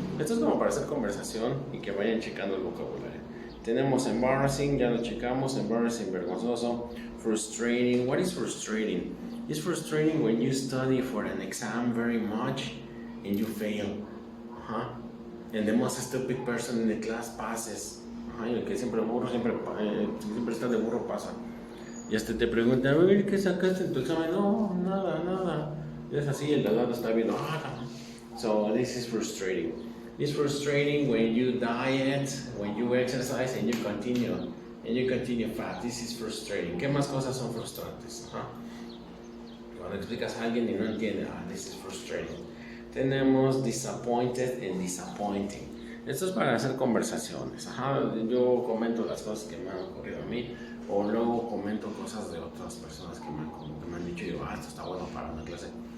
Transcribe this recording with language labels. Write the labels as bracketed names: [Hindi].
[Spanish] Esto es como para hacer conversación y que vayan checando el vocabulario. Tenemos embarrassing, ya lo checamos, embarrassing, vergonzoso. [English] Frustrating, what is frustrating? It's frustrating when you study for an exam very much and you fail. And the most stupid person in the class passes. [Spanish] Y el que siempre está de burro pasa. Y hasta te pregunta, a ver, ¿qué sacaste en tu examen? No, nada. Y es así, el de al lado está viendo, [English] So this is frustrating. It's frustrating when you diet, when you exercise and you continue fat. This is frustrating. [Spanish] ¿Qué más cosas son frustrantes? Cuando explicas a alguien y no entiende, [English] this is frustrating. Tenemos disappointed and disappointing. [Spanish] Esto es para hacer conversaciones. Yo comento las cosas que me han ocurrido a mí, o luego comento cosas de otras personas que me han dicho y digo, esto está bueno para una clase.